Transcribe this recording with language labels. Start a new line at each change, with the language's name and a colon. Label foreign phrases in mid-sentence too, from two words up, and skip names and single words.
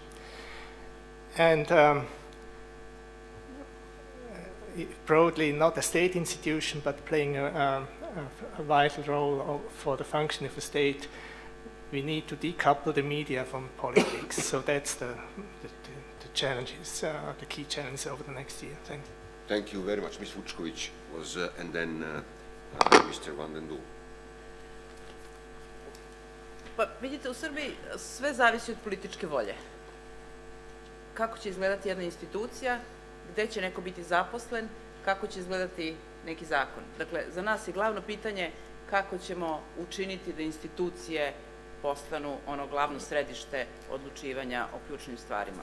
English: And broadly, not a state institution, but playing a vital role for the function of the state, we need to decouple the media from politics. So that's the challenges, the key challenges over the next year. Thank you. Thank you very much. Ms. Vučković was, and then Mr. Van den Doel.
Serbian: Pa vidite, u Srbiji sve zavisi od političke volje. Kako će izgledati jedna institucija, gde će neko biti zaposlen, kako će izgledati neki zakon. Dakle, za nas je glavno pitanje kako ćemo učiniti da institucije postanu ono glavno središte odlučivanja o ključnim stvarima.